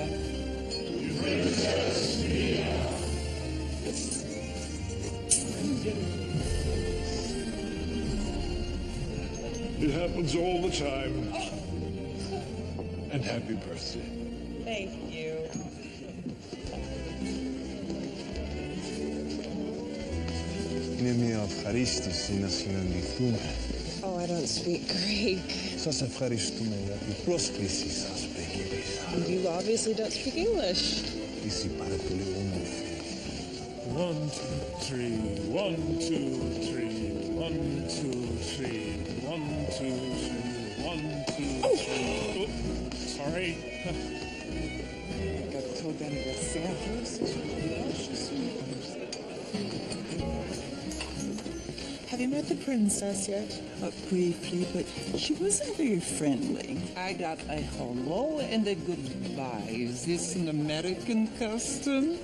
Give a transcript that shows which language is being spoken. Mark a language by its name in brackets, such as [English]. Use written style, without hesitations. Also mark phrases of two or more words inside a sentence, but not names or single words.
[English] Princess Mia. It happens all the time. And happy birthday. Thank you. [Greek] Είναι μια ευχαρίστηση να συναντηθούμε. [English] Oh, I don't speak Greek. [Greek] Σας ευχαριστούμε για την πρόσκλησή σας, πριγκίπισσα. [English] You obviously don't speak English. [Greek] Είσαι πάρα πολύ όμορφη. [English] 1, 2, 3, 1, 2, 3, 1, 2, 3, 1, 2, 3, 1, 2, 3. Oh, sorry. [French] Gâteau d'anniversaire. [English] Have you met the princess yet? Briefly, but she wasn't very friendly. I got a hello and a goodbye. Is this an American custom?